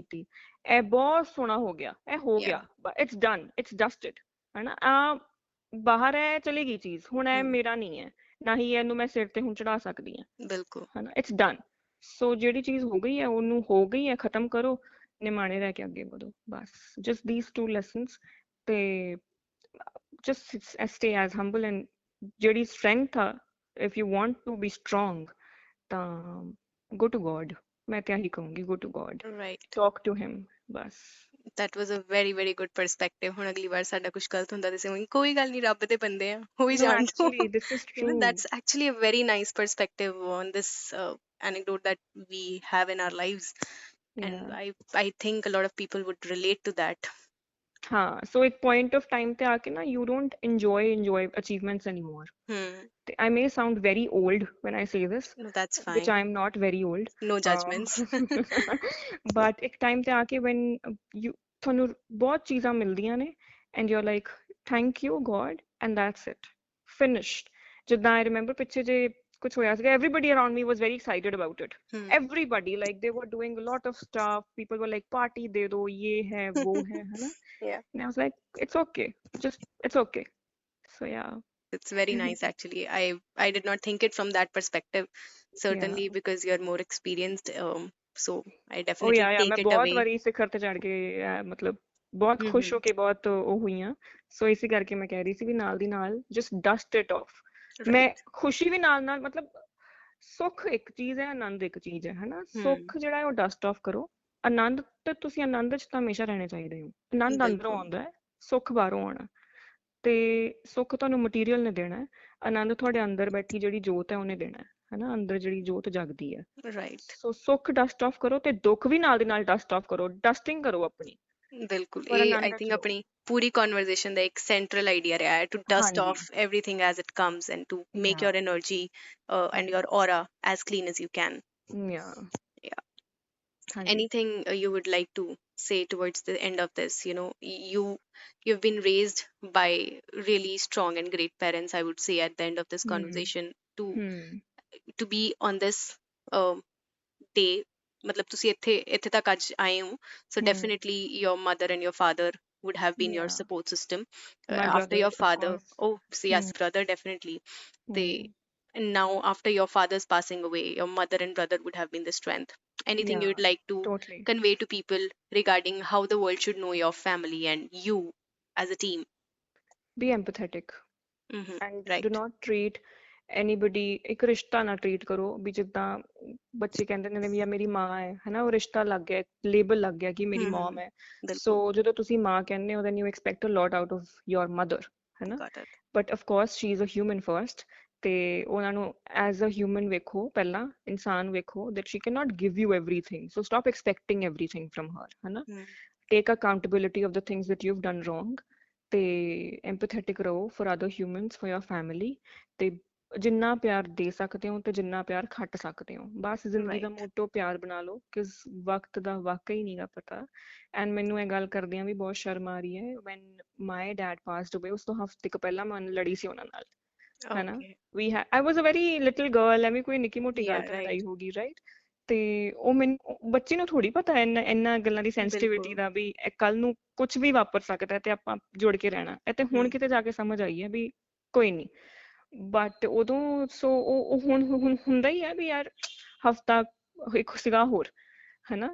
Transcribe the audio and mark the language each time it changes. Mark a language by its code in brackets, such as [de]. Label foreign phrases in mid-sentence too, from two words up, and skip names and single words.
[pa] ਕੀਤੀ, ਇਹ ਬਹੁਤ ਸੋਹਣਾ ਹੋ ਗਿਆ, ਇਹ ਹੋ [en] yeah [pa] ਗਿਆ, [en] it's done, it's dusted, [pa] ਹਨਾ। ਆ ਬਾਹਰ ਹੈ, ਚਲੀ ਗਈ ਚੀਜ਼, ਹੁਣ ਇਹ ਮੇਰਾ ਨਹੀਂ ਹੈ, ਨਾ ਹੀ ਇਹਨੂੰ ਮੈਂ ਸਿਰ ਤੇ ਹੁਣ ਚੜਾ ਸਕਦੀ ਹਾਂ, ਬਿਲਕੁਲ ਹਨਾ। [en] it's done. [pa] ਸੋ ਜਿਹੜੀ ਚੀਜ਼ ਹੋ ਗਈ ਹੈ ਉਹਨੂੰ ਹੋ ਗਈ ਹੈ, ਖਤਮ ਕਰੋ, ਨਿਮਾਣੇ ਰਹਿ ਕੇ ਅੱਗੇ ਵਧੋ, ਬਸ। [en] ਜਸਟ these two lessons, ਤੇ just stay as humble and ਜਿਹੜੀ strength ਆ, if you want to be strong, ਤਾਂ go to God, [pa] ਮੈਂ ਤੇ ਇਹੀ ਕਹੂੰਗੀ, [en] go to God, right talk to him, ਬਸ। that was a very very good perspective। [pa] ਹੁਣ ਅਗਲੀ ਵਾਰ ਸਾਡਾ ਕੁਝ ਗਲਤ ਹੁੰਦਾ ਤੇ ਅਸੀਂ ਕੋਈ ਗੱਲ ਨਹੀਂ, ਰੱਬ ਦੇ ਬੰਦੇ ਆ, ਹੋ ਹੀ [en] No, [pa] ਜਾਣ ਦੋ। [en] actually this is You know, true. that's actually a very nice perspective on this anecdote that we have in our lives, and Yeah. I think a lot of people would relate to that। [pa] ਹਾਂ, ਸੋ ਇੱਕ [en] point of time [pa] ਤੇ ਆ ਕੇ ਨਾ, [en] you don't enjoy achievements anymore. I may sound very old when I say this, No, that's which fine, I am not very old. no judgments। But [pa] ਇੱਕ time ਤੇ ਆ ਕੇ [en] when you [pa] ਤੁਹਾਨੂੰ ਬਹੁਤ ਚੀਜ਼ਾਂ ਮਿਲਦੀਆਂ ਨੇ [en] and you're like thank you God and that's it, finished। [pa] ਜਿੱਦਾਂ [en] I remember [pa] ਪਿੱਛੇ ਜੇ ਕੁਝ ਹੋਇਆ ਸੀਗਾ, [en] everybody around me was very excited about it। everybody, like they were doing a lot of stuff, people were like party [pa] ਦੇ ਦੋ, [hi] ये ਹੈ वो है, है ना। [en] yeah and I was like it's okay, just it's okay। so yeah। it's very nice actually। I did not think it from that perspective, certainly yeah because you're more experienced, so I oh definitely yeah take [pa] ਮੈਂ [en] it [pa] ਬਹੁਤ [en] away। [pa] ਵਾਰੀ ਸਿਖਰ ਤੇ ਚੜ ਕੇ ਮਤਲਬ ਬਹੁਤ ਖੁਸ਼ ਹੋ ਕੇ ਬਹੁਤ ਉਹ ਹੋਈ ਆ। ਸੋ ਇਸੇ ਕਰਕੇ ਮੈਂ ਕਹਿ ਰਹੀ ਸੀ ਵੀ ਨਾਲ ਦੀ ਨਾਲ [en] just dust it off। [pa] ਮੈਂ [en] right [pa] ਖੁਸ਼ੀ ਵੀ ਨਾਲ ਨਾਲ, ਮਤਲਬ ਸੁੱਖ ਇੱਕ ਚੀਜ਼ ਹੈ, ਆਨੰਦ ਇੱਕ ਚੀਜ਼ ਹੈ, ਹਨਾ। ਸੁੱਖ ਜਿਹੜਾ ਹੈ ਉਹ [en] dust off [pa] ਕਰੋ, ਆਨੰਦ ਤੇ ਤੁਸੀਂ ਆਨੰਦ ਚ ਤਾਂ ਹਮੇਸ਼ਾ ਰਹਿਣੇ ਚਾਹੀਦੇ ਹੋ। ਆਨੰਦ ਅੰਦਰੋਂ ਬਿਲਕੁਲ ਆਉਂਦਾ ਹੈ, ਸੁੱਖ ਬਾਹਰੋਂ ਆਉਣਾ। ਤੇ ਸੁੱਖ ਤੁਹਾਨੂੰ ਮਟੀਰੀਅਲ ਨੇ ਦੇਣਾ ਹੈ, ਆਨੰਦ ਤੁਹਾਡੇ ਅੰਦਰ ਬੈਠੀ ਜਿਹੜੀ ਜੋਤ ਹੈ ਉਹਨੇ ਦੇਣਾ ਹੈ, ਹਨਾ। ਅੰਦਰ ਜਿਹੜੀ ਜੋਤ ਜਗਦੀ ਹੈ। [en] right [pa] ਸੋ ਸੁੱਖ [en] dust off [pa] ਕਰੋ ਤੇ ਦੁੱਖ ਵੀ ਨਾਲ ਦੀ ਨਾਲ [en] dust off [pa] ਕਰੋ, ਡਸਟਿੰਗ ਕਰੋ ਆਪਣੀ, ਬਿਲਕੁਲ ਪਰ ਇਹ ਆਈ ਆਨੰਦ ਚ [en] think [pa] ਰਹੋ। ਆਪਣੀ ਪੂਰੀ ਕਨਵਰਸੇਸ਼ਨ ਦਾ ਇੱਕ ਸੈਂਟਰਲ ਆਈਡੀਆ ਰਿਹਾ ਹੈ, [en] to dust [pa] ਹਾਂਜੀ [en] ਆਫ everything as it comes and to make ਯਾ your energy and your aura as clean as you can। ਯਾ yeah [pa] ਹਾਂਜੀ [en] anything you would like to say towards the end of this? You know, you've been raised by really strong and great parents, I would say, at the end of this conversation, to ਹਮ to be on this day, [pa] ਮਤਲਬ ਤੁਸੀਂ ਇੱਥੇ ਤੱਕ ਅੱਜ ਆਏ ਹੋ, [en] so definitely your mother and your father would have been your ਯਾ support system, my after brother your of father, course। oh so yes, brother definitely, they, and now after your father's passing away, your mother and brother would have been the strength। Anything you yeah would like to totally। convey to people regarding how the world should know your family and you as a team? be empathetic and do right not treat anybody, [pa] ਇੱਕ ਰਿਸ਼ਤਾ ਨਾ ਟਰੀਟ ਕਰੋ ਵੀ ਜਿੱਦਾਂ ਬੱਚੇ ਕਹਿੰਦੇ ਨੇ ਵੀ ਆ ਮੇਰੀ ਮਾਂ ਹੈ, ਹਨਾ। ਉਹ ਰਿਸ਼ਤਾ ਲੱਗ ਗਿਆ, ਲੇਬਲ ਲੱਗ ਗਿਆ ਕਿ ਮੇਰੀ ਮਮ ਹੈ। ਸੋ ਬਿਲਕੁਲ ਜਦੋਂ ਤੁਸੀਂ ਮਾਂ ਕਹਿੰਦੇ ਹੋ [en] then you expect a lot out of your mother, ਹਨਾ। got it but of course she is a human first, [pa] ਤੇ ਉਹਨਾਂ ਨੂੰ [en] as a human [pa] ਵੇਖੋ, ਪਹਿਲਾਂ ਇਨਸਾਨ ਵੇਖੋ, [en] that she cannot give you everything, so stop expecting everything from her, ਹਨਾ। take accountability of the things that you've done wrong, ਤੇ empathetic ਰਹੋ for other humans, for your family, [pa] ਤੇ ਜਿੰਨਾ ਪਿਆਰ ਦੇ ਸਕਦੇ ਹੋ ਤੇ ਜਿੰਨਾ ਪਿਆਰ ਖੱਟ ਸਕਦੇ ਹੋ, ਬਸ ਜ਼ਿੰਦਗੀ ਦਾ [en] right [pa] ਮੋਟੋ ਪਿਆਰ ਬਣਾ ਲਓ, ਕਿ ਵਕਤ ਦਾ ਵਾਕਈ ਨਹੀਂਗਾ ਪਤਾ। ਐਂਡ ਮੈਨੂੰ ਇਹ ਗੱਲ ਕਰਦਿਆਂ ਵੀ ਬਹੁਤ ਸ਼ਰਮ ਆ ਰਹੀ ਹੈ, [en] when my dad passed away, [pa] ਉਸ ਤੋਂ ਹਫ਼ਤੇ ਕੁ ਪਹਿਲਾਂ ਮੈਂ ਲੜੀ ਸੀ ਉਹਨਾਂ ਨਾਲ, ਹਨਾ। [en] okay I was a very little girl, [pa] ਐਵੇਂ ਕੋਈ ਨਿੱਕੀ ਮੋਟੀ ਗੱਲ [en] yeah [pa] ਤੇ ਲੜਾਈ [en] right [pa] ਹੋ ਗਈ, ਰਾਈਟ। ਤੇ ਉਹ ਮੈਨੂੰ, ਬੱਚੇ ਨੂੰ ਥੋੜੀ ਪਤਾ ਇਹਨਾਂ ਗੱਲਾਂ ਦੀ ਸੈਂਸਿਟੀਵਿਟੀ ਬਿਲਕੁਲ ਦਾ, ਵੀ ਕੱਲ ਨੂੰ ਕੁਝ ਵੀ ਵਾਪਰ ਸਕਦਾ ਤੇ ਆਪਾਂ ਜੁੜ ਕੇ ਰਹਿਣਾ। ਇਹ ਤੇ ਹੁਣ ਕਿਤੇ ਜਾ ਕੇ ਸਮਝ ਆਈ ਹੈ ਵੀ ਕੋਈ ਨਹੀਂ, ਬਟ ਉਦੋਂ ਸੋ ਉਹ ਹੁਣ ਹੁਣ ਹੁੰਦਾ ਹੀ ਹੈ ਵੀ ਯਾਰ ਹਫਤਾ ਇੱਕ ਸੀਗਾ ਹੋਰ, ਹਨਾ।